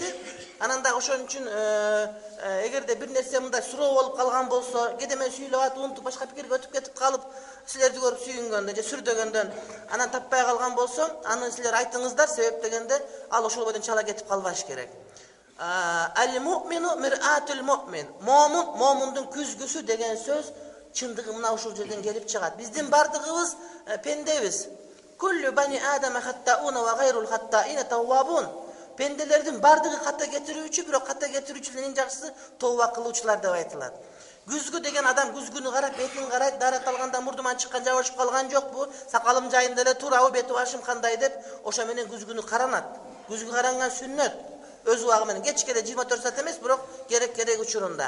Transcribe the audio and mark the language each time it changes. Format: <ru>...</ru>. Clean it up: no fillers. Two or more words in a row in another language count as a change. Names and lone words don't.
<ky>Анан да ошон үчүн эгерде бир нерсе мындай суроо болуп калган болсо, кээде мен сүйлөп атып унутуп башка пикирге өтүп кетип калып, силерди көрүп сүйүнгөндөн же сүрдөгөндөн анан таппай калган болсом, аны силер айтыңыздар, себеп дегенде ал ошол бойдон чала кетип калбаш керек.</ky> <ar>المؤمن مرآة المؤمن.</ar> <ky>Момундун күзгүсү деген сөз чындыгы мына ушул жерден келип чыгат. Биздин бардыгыбыз пендебиз.</ky> <ar>كل بني آدم خطاء وخير الخطائين التوابون.</ar> <ky>Pendelerdin bardыгы ката кетирүүчү, бирок ката кетирүүчүлөрдүн жакшысы тооба кылуучулар деп айтылат. Күзгү деген адам күзгүнү карап, бетин карайт, дарат алганда мурдуман чыккан жабышып калган жокпу? Сакалым жайында эле туурабы, бети башым кандай деп, ошо менен күзгүнү каранат. Күзгү каранган сүннөт. Өз убагы менен кечкеде 24 саат эмес, бирок керек учурунда.</ky>